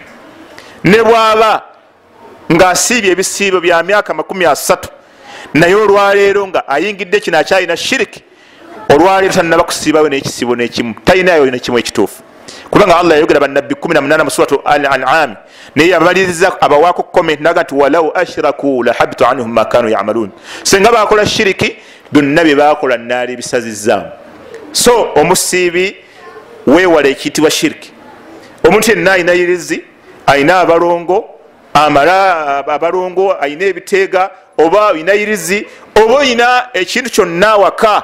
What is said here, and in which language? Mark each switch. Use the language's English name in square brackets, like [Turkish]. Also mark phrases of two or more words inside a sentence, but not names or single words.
[Ganda] Ne bw'aba ng'asiibye ebisiibo bya myaka 30 naye olwaleero nga ayingidde kino akyalina shiriki, olwaleero tanaba kusiibayo n'ekisibo n'ekimu, talinayo n'ekimu ekituufu, kubanga Allah yayogera bannabbi 18 mu suratu al-An'am naye yabaliriza abawaako comment naga nti [Arabic] ولو أشركوا لحبط عنهم ما كانوا يعملون, [Ganda] senga bakola shiriki byonna bye bakola nnaali bisazizzaamu. So omusiibi weewala ekiyitibwa shiriki. Omuntu yenna alina yirizi, alina abalongo, amala abalongo, alina ebiteega, oba alina yirizi, oba alina ekintu kyonna awaka.